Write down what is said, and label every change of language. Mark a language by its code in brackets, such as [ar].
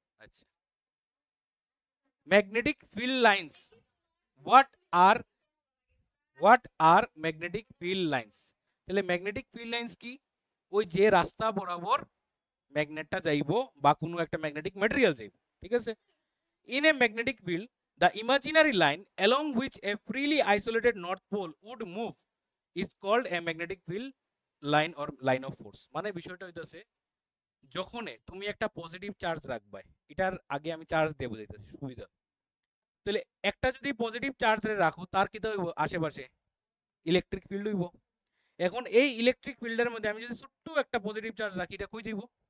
[en] আচ্ছা, magnetic field lines, what are magnetic field lines? [bn] তাহলে magnetic field lines কি? ওই যে রাস্তা বরাবর ম্যাগনেটটা যাইবো বা কোনো একটা ম্যাগনেটিক ম্যাটেরিয়াল যাইবো, ঠিক আছে? [en] In a magnetic field the imaginary line along which a freely isolated north pole would move is called a magnetic field line or line of force। [bn] মানে বিষয়টা হইতাছে, যখন তুমি একটা পজিটিভ চার্জ রাখবা, এটার আগে আমি চার্জ দিয়ে বুঝাইতেছি সুবিধা। তাহলে একটা যদি পজিটিভ চার্জ রাখো, তার কি হইব? আশেপাশে ইলেকট্রিক ফিল্ড হইব। এখন এই ইলেকট্রিক ফিল্ডের মধ্যে আমি যদি ছোট্ট একটা পজিটিভ চার্জ রাখি, এটা কই যাইব?